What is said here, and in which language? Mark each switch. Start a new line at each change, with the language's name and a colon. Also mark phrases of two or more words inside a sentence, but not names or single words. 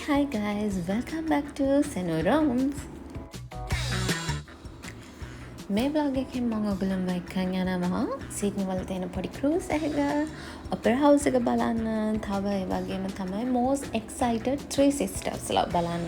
English: guys, welcome back to Senu Rounds.
Sinhala: මේ vlog එකෙන් මම ඔයගොල්ලන්ව එක්කන් යනවා සිඩ්නි වල තියෙන පොඩි cruise එකක opera house එක බලන්න. තව ඒ වගේම තමයි
English: most excited
Sinhala: three sisters ලා බලන්න.